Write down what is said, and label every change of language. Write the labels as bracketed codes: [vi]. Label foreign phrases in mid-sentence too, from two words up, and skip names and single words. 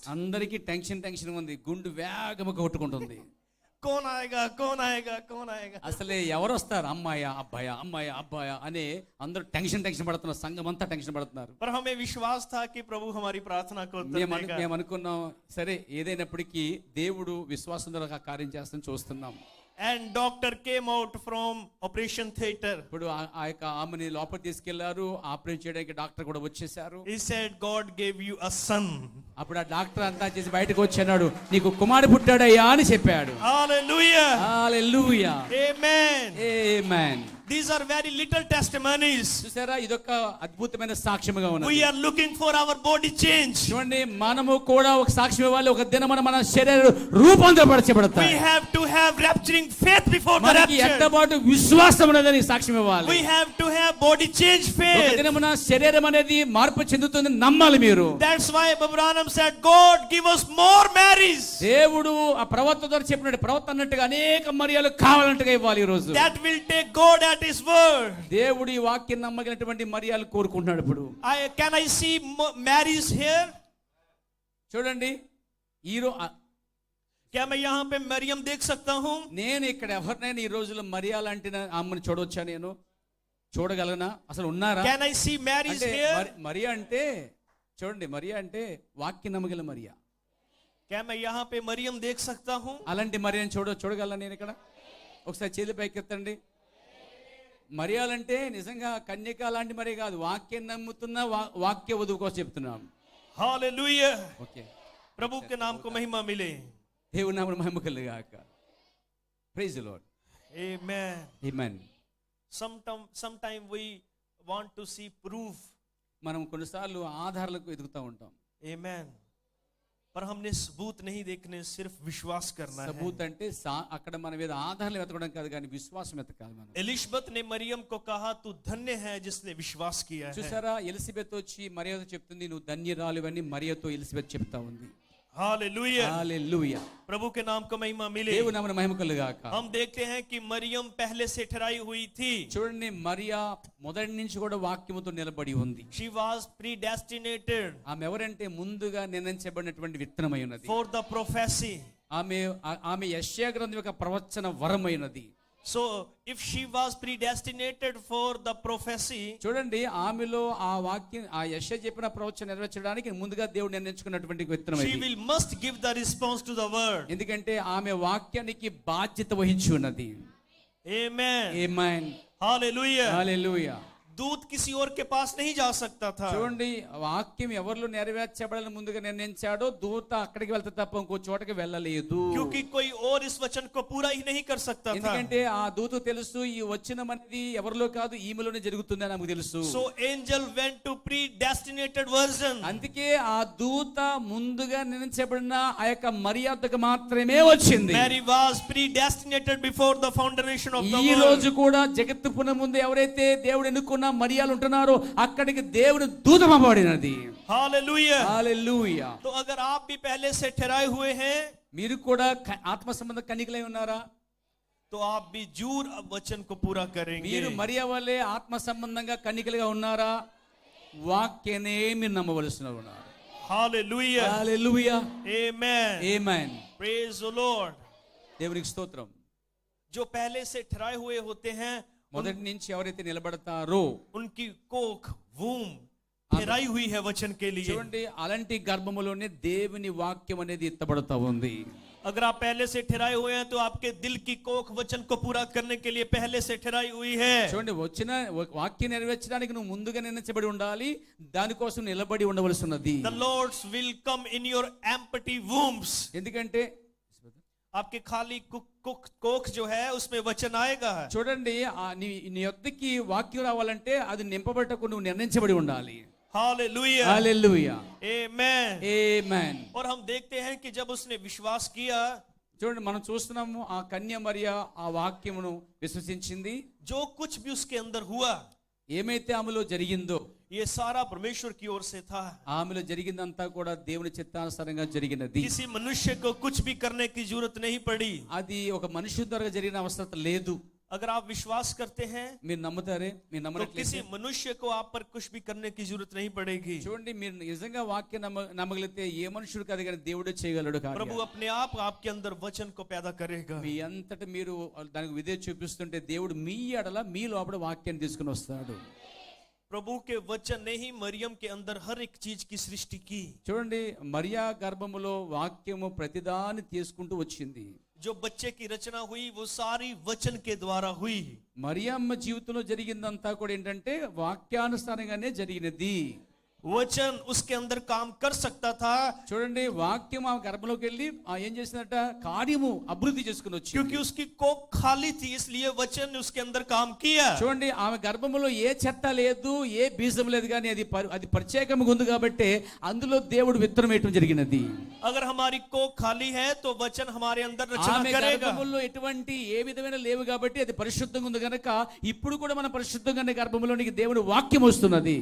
[te] అందరికీ టెన్షన్ ఉంది, గుండు వేగముగా కొట్టుకుంటుంది. [hi] कौन आएगा, कौन आएगा, कौन आएगा. [te] అసలే ఎవరు వస్తారు, అమ్మాయా అబ్బాయా, అమ్మాయా అబ్బాయా అని అందరూ టెన్షన్ పడుతున్నారు, సంఘం అంతా టెన్షన్ పడుతున్నారు. [hi] पर हमें विश्वास था कि प्रभु हमारी प्रार्थना को उत्तर देगा. [te] మేము అనుకున్నాం, సరే ఏదైనప్పటికీ దేవుడు విశ్వాసం ద్వారా కార్యం చేస్తాను చూస్తున్నాం. [en] And doctor came out from operation theater. [te] ఇప్పుడు ఆ యొక్క ఆమెని లోపల తీసుకెళ్లారు, ఆపరేట్ చేయడానికి డాక్టర్ కూడా వచ్చేసారు. [en] He said God gave you a son. [te] అప్పుడు ఆ డాక్టర్ అంతా చేసి బయటకు వచ్చాడు, నీకు కుమారుడు పుట్టాడయ్యా అని చెప్పాడు. [en] Hallelujah. [te] హల్లెలూయా. [en] Amen. [te] ఆమేన్. [en] These are very little testimonies. [te] చూసారా, ఇదొక అద్భుతమైన సాక్ష్యముగా ఉన్నది. [en] We are looking for our body change. [te] చూడండి, మనము కూడా ఒక సాక్ష్యం ఇవ్వాలి. ఒక దినమున మన శరీరం రూపాంతరపరచబడతాయి. [en] We have to have rapturing faith before the [te] మనకి [en] rapture. [te] ఎత్తబాటు విశ్వాసం అనేది సాక్ష్యం ఇవ్వాలి. [en] We have to have body change [te] ఒక [en] faith. [te] దినమున శరీరం అనేది మార్పు చెందుతుంది నమ్మాలి మీరు. [en] That's why Abraham said, God give us more Marys. [te] దేవుడు ఆ ప్రవక్త ద్వారా చెప్పినట్టు ప్రవక్త అన్నట్టుగా అనేక మరియలు కావాలంటగా ఇవ్వాలి ఈ రోజు. [en] That will take God at his word. [te] దేవుడు ఈ వాక్యం నమ్మగినటువంటి మరియలు కోరుకుంటున్నాడు. ఇప్పుడు [en] Can I see Marys here? [te] చూడండి, [hi] क्या मैं यहाँ पे मरियम देख सकता हूँ? [te] నేను ఇక్కడ ఎవరినైనా ఈ రోజుల్లో మరియా లాంటి అమ్మని చూడవచ్చా? నేను చూడగలనా? అసలు ఉన్నారా? [en] Can I see Marys here? [te] మరియా అంటే చూడండి, మరియా అంటే వాక్యం నమ్మగల మరియా. [hi] क्या मैं यहाँ पे मरियम देख सकता हूँ? [te] అలాంటి మరియాని చూడగలనా నేను ఇక్కడ? ఒకసారి చేతులు పైకెత్తండి. మరియాలంటే నిజంగా కన్యక లాంటి మరి కాదు, వాక్యం నమ్ముతున్న వాక్య వధువు కోసం చెప్తున్నాం. [hi] हालेलुया. [te] ఓకే, [hi] प्रभु के नाम को महिमा मिले. [te] దేవుని నామమున మహిమ కలుగాక. [en] Praise the Lord. Amen. [te] ఆమేన్. [en] Sometime we want to see proof. [te] మనం కొన్నిసార్లు ఆధారాలకు ఎదుగుతూ ఉంటాం. [en] Amen. [hi] पर हमने सबूत नहीं देखने, सिर्फ विश्वास करना है. [te] सबूत అంటే అక్కడ మన మీద ఆధారాలు వెతకడం కాదు, కానీ విశ్వాసం వెతకాలి మనం. [hi] एलिशबेत ने मरियम को कहा, तू धन्य है जिसने विश्वास किया है. చూసారా, ఎలిజబెత్ వచ్చి మరియతో చెప్తుంది, నువ్వు ధన్యురాలివని మరియతో ఎలిజబెత్ చెప్తా ఉంది. हालेलुया. हालेलुया. प्रभु के नाम को महिमा मिले. [te] దేవుని నామమున మహిమ కలుగాక. [hi] हम देखते हैं कि मरियम पहले से ठहराई हुई थी. [te] చూడండి, మరియా మొదటి నుంచి కూడా వాక్యముతో నిలబడి ఉంది. [en] She was predestinated. [te] ఆమె ఎవరంటే ముందుగా నిర్ణయించబడినటువంటి విత్తనమై ఉన్నది. [en] For the prophecy. [te] ఆమె యెషయా గ్రంథం యొక్క ప్రవచన వరమైనది. [en] So if she was predestinated for the prophecy, [te] చూడండి, ఆమెలో ఆ వాక్యం, ఆ యెషయా చెప్పిన ప్రవచనం నెరవేర్చడానికి ముందుగా దేవుడు నిర్ణయించుకున్నటువంటి విత్తనం ఇది. [en] she will must give the response to the word. [te] ఎందుకంటే ఆమె వాక్యానికి బాధ్యత వహించి ఉన్నది. [en] Amen. [te] ఆమేన్. [en] Hallelujah. [te] హల్లెలూయా. [hi] दूत किसी और के पास नहीं जा सकता था. [te] చూడండి, వాక్యం ఎవరిలో నెరవేర్చబడాలని ముందుగా నిర్ణయించాడో దూత అక్కడికి వెళ్తే తప్ప ఇంకో చోటకి వెళ్ళలేదు. [hi] क्योंकि कोई और इस वचन को पूरा ही नहीं कर सकता था. [te] ఎందుకంటే ఆ దూత తెలుసు, ఈ వచనం అనేది ఎవరిలో కాదు ఈమెలోనే జరుగుతుందని నాకు తెలుసు. [en] So angel went to predestinated version. [te] అందుకే ఆ దూత ముందుగా నిర్ణయించబడిన ఆ యొక్క మర్యాదకు మాత్రమే వచ్చింది. [en] Mary was predestinated before the foundation of the [te] ఈ [en] world. [te] రోజు కూడా జగత్తు పునముందు ఎవరైతే దేవుడు ఎన్నుకున్న మరియాలు ఉంటున్నారో అక్కడికి దేవుని దూత పంపబడినది. [hi] हालेलुया. [te] హల్లెలూయా. [hi] तो अगर आप भी पहले से ठहराए हुए हैं, [te] మీరు కూడా ఆత్మ సంబంధ కన్యకలై ఉన్నారా? [hi] तो आप भी जरूर वचन को पूरा करेंगे. [te] మీరు మరియా వలె ఆత్మ సంబంధంగా కన్యకలుగా ఉన్నారా? వాక్యాన్ని మీరు నమ్మవలసిన ఉన్నారు. [hi] हालेलुया. [te] హల్లెలూయా. [en] Amen. [te] ఆమేన్. [en] Praise the Lord. [te] దేవునికి స్తోత్రం. [hi] जो पहले से ठहराए हुए होते हैं, [te] మొదటి నుంచి ఎవరైతే నిలబడతారో [hi] उनकी कोख वूम ठहराई हुई है वचन के लिए. [te] చూడండి, అలాంటి గర్భములోనే దేవుని వాక్యం అనేది ఎత్తబడతా ఉంది. [hi] अगर आप पहले से ठहराए हुए हैं तो आपके दिल की कोख वचन को पूरा करने के लिए पहले से ठहराई हुई है. [te] చూడండి, వచ్చిన వాక్యం నెరవేర్చడానికి నువ్వు ముందుగా నిర్ణయించబడి ఉండాలి, దానికోసం నిలబడి ఉండవలసి ఉన్నది. [en] The Lord's will come in your empty wombs. [te] ఎందుకంటే [hi] आपके खाली कोख जो है उसमें वचन आएगा. [te] చూడండి, నీ యొద్దకి వాక్యం రావాలంటే అది నింపబడటకు నువ్వు నిర్ణయించబడి ఉండాలి. [hi] हालेलुया. [te] హల్లెలూయా. [hi] आमेन. [te] ఆమేన్. [hi] और हम देखते हैं कि जब उसने विश्वास किया, [te] చూడండి, మనం చూస్తున్నాము ఆ కన్య మరియ ఆ వాక్యమును విశ్వసించింది. [hi] जो कुछ भी उसके अंदर हुआ, [te] ఏమైతే ఆమెలో జరిగిందో [hi] ये सारा परमेश्वर की ओर से था. [te] ఆమెలో జరిగిందంతా కూడా దేవుని చిత్తానుసారంగా జరిగినది. [hi] किसी मनुष्य को कुछ भी करने की जरूरत नहीं पड़ी. [te] అది ఒక మనుషుడి ద్వారా జరిగిన అవసరం లేదు. [hi] अगर आप विश्वास करते हैं, [te] మీరు నమ్ముతారే? మీరు [hi] तो [te] నమ్మట్లేదు? [hi] किसी मनुष्य को आप पर कुछ भी करने की जरूरत नहीं पड़ेगी. [te] చూడండి, మీరు నిజంగా వాక్యం నమ్మగలిగితే ఏ మనుషుడు కాదు కానీ దేవుడే చేయగలడు. [hi] प्रभु अपने आप आपके अंदर वचन को पैदा करेगा. [te] మీ అంతట మీరు దానికి విధేయత చూపిస్తుంటే దేవుడు మీ ఎడల మీ లోపల వాక్యాన్ని తీసుకుని వస్తాడు. [hi] प्रभु के वचन ने ही मरियम के अंदर हर एक चीज की सृष्टि की. [te] చూడండి, మరియా గర్భములో వాక్యము ప్రతిదాన్ని తీసుకుంటూ వచ్చింది. [hi] जो बच्चे की रचना हुई वो सारी वचन के द्वारा हुई. [te] మరియమ్మ జీవితంలో జరిగిందంతా కూడా ఏంటంటే వాక్యానుసారంగానే జరిగినది. [hi] वचन उसके अंदर काम कर सकता था, [te] చూడండి వాక్యం ఆ గర్భంలోకి వెళ్ళి ఏం చేసిందట, కార్యము అభివృద్ధి చేసుకుని వచ్చి, [hi] क्योंकि उसकी कोख खाली थी इसलिए वचन ने उसके अंदर काम किया। [te] చూడండి ఆమె గర్భంలో ఏ చెత్త లేదు, ఏ బీజం లేదు, కానీ అది ప్రత్యేకంగా ఉంది కాబట్టి అందులో దేవుడు విత్తనం వేయటం జరిగినది. [hi] अगर हमारी कोख खाली है तो वचन हमारे अंदर रचना [te] ఆమె [hi] करेगा। [te] గర్భంలో ఎటువంటి ఏ విధమైన లేవు కాబట్టి అది పరిశుద్ధంగా ఉంది కనుక ఇప్పుడు కూడా మన పరిశుద్ధంగానే గర్భంలోనికి దేవుడు వాక్యం వస్తున్నది.